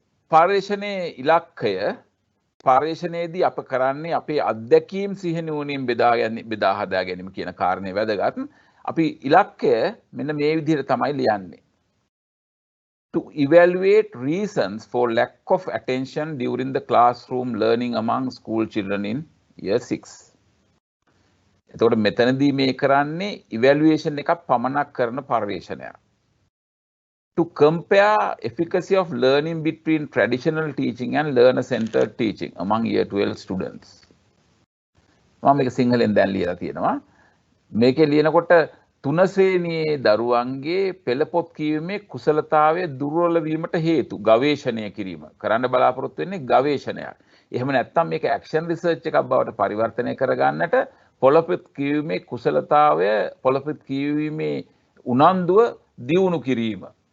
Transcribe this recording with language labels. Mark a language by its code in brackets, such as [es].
[si] පර්යේෂණයේ ඉලක්කය පර්යේෂණයේදී අප කරන්නේ අපේ අත්දැකීම් සිහිනුවණින් බෙදා හදා ගැනීම කියන කාරණේ වැදගත්. අපි ඉලක්කය මෙන්න මේ විදිහට තමයි ලියන්නේ. [en] To evaluate reasons for lack of attention during the classroom learning among school children in year 6. [si] එතකොට මෙතනදී මේ කරන්නේ evaluation එකක් පමණක් කරන පර්යේෂණයක්. [en] To compare efficacy of learning between traditional teaching and learner-centered teaching among year 12 students. [si] මම මේක සිංහලෙන් දැන් ලියලා තියෙනවා. මේකේ ලියනකොට 3 ශ්‍රේණියේ දරුවන්ගේ පෙළපොත් කියවීමේ කුසලතාවය දුර්වල වීමට හේතු ගවේෂණය කිරීම. කරන්න බලාපොරොත්තු වෙන්නේ ගවේෂණයක්. එහෙම නැත්නම් මේක ඇක්ෂන් රිසර්ච් එකක් බවට පරිවර්තනය කරගන්නට පොළපොත් කියවීමේ කුසලතාවය පොළපොත් කියවීමේ උනන්දුව දියුණු කිරීම.